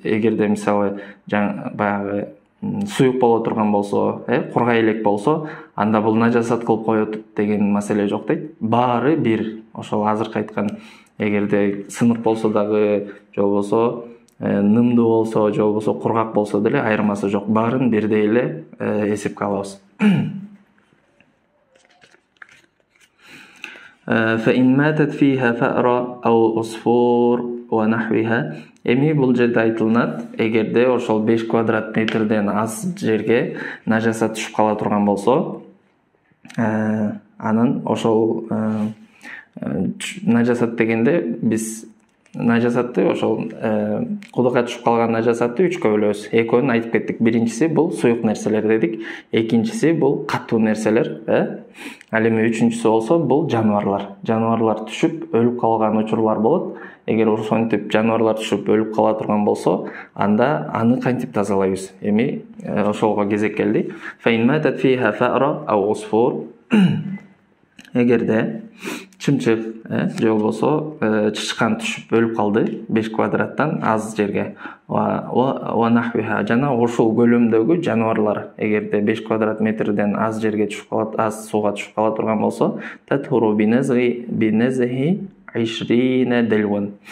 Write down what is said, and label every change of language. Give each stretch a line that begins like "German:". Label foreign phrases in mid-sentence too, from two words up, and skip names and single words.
Kyrgyz: Эгерде мисалы баягы суюк боло турган болсо, кургай элек болсо, анда бул нажасат кылып коет деген маселе жок дейт. Баары бир. Ошол азыркы айткан, эгерде сынык болсо дагы, же болбосо нымдуу болсо, же болбосо кургак болсо деле айырмасы жок. Баарын бирдей эле эсепке алабыз.
Arabic: فإن ماتت فيها فأرة أو عصفور ونحوها.
Kyrgyz: Эми бул жерде айтылынат, эгерде ошол 5 квадрат метрден аз жерге нажасат түшүп кала турган болсо, анан ошол нажасат дегенде биз нажасатты ошол кудукка түшүп калган нажасатты 3кө бөлөбүз. Экөөнү айтып кеттик. Биринчиси бул суюк нерселер дедик, экинчиси бул каттуу нерселер, ал эми үчүнчүсү болсо бул жаныбарлар. Жаныбарлар түшүп өлүп калган учурлар болот. Эгер ошентип жаныбарлар түшүп өлүп кала турган болсо, анда аны кантип тазалайбыз? Эми ошолго кезек келди.
Arabic: فإن ماتت فيها فأرة أو عصفور.
Kyrgyz: Эгерде чымчык же болбосо чычкан түшүп өлүп калды 5 квадраттан аз жерге. Жана ошол көлөмдөгү жаныбарлар эгерде 5 квадрат метрден аз жерге түшүп калат, аз сууга түшүп кала турган болсо,
Arabic: تطهر بنزح 20 دلوا.